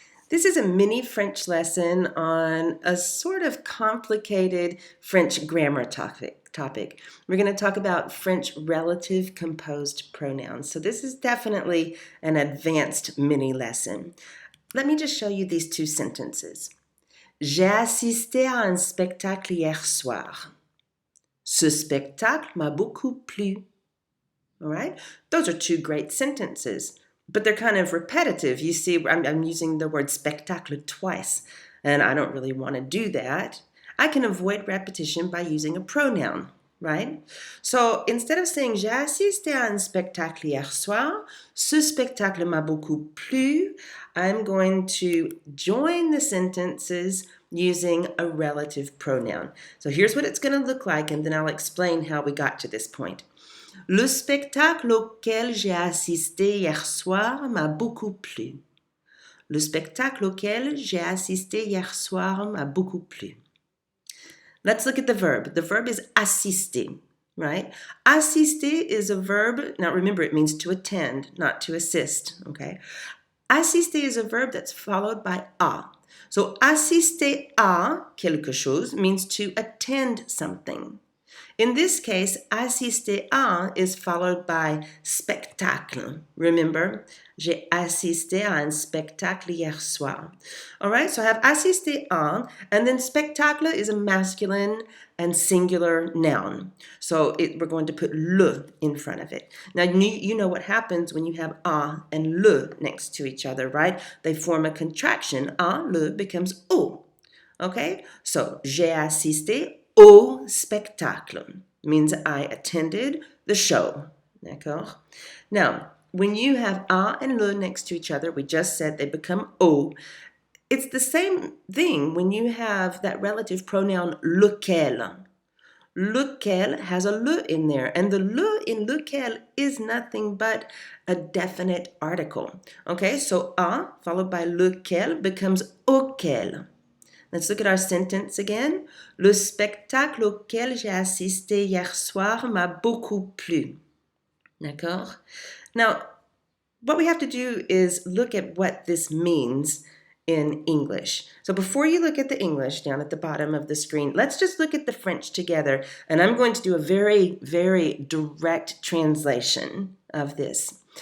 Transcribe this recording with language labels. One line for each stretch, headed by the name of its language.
English: This is a mini French lesson on a sort of complicated French grammar topic. We're going to talk about French relative composed pronouns. So this is definitely an advanced mini lesson. Let me just show you these two sentences.
French: J'ai assisté à un spectacle hier soir. Ce spectacle m'a beaucoup plu.
English: All right? Those are two great sentences, but they're kind of repetitive. You see, I'm using the word spectacle twice, and I don't really want to do that. I can avoid repetition by using a pronoun, right? So instead of saying
French: j'ai assisté à un spectacle hier soir, ce spectacle m'a beaucoup plu,
English: I'm going to join the sentences using a relative pronoun. So here's what it's going to look like, and then I'll explain how we got to this point.
French: Le spectacle auquel j'ai assisté hier soir m'a beaucoup plu. Le spectacle auquel j'ai assisté hier soir m'a beaucoup plu.
English: Let's look at the verb. The verb is assister, right? Assister is a verb. Now remember, it means to attend, not to assist, okay? Assister is a verb that's followed by a. So
French: assister à quelque chose
English: means to attend something. In this case, assister à is followed by spectacle. Remember,
French: j'ai assisté à un spectacle hier soir.
English: All right, so I have assisté à, and then spectacle is a masculine and singular noun. So we're going to put le in front of it. Now, you know what happens when you have a and le next to each other, right? They form a contraction. A, le becomes o. Okay, so
French: j'ai assisté au spectacle
English: means I attended the show.
French: D'accord?
English: Now, when you have a and le next to each other, we just said they become o. It's the same thing when you have that relative pronoun lequel. Lequel has a le in there, and the le in lequel is nothing but a definite article. Okay, so a followed by lequel becomes auquel. Let's look at our sentence again.
French: Le spectacle auquel j'ai assisté hier soir m'a beaucoup plu. D'accord?
English: Now, what we have to do is look at what this means in English. So before you look at the English down at the bottom of the screen, let's just look at the French together. And I'm going to do a very, very direct translation of this.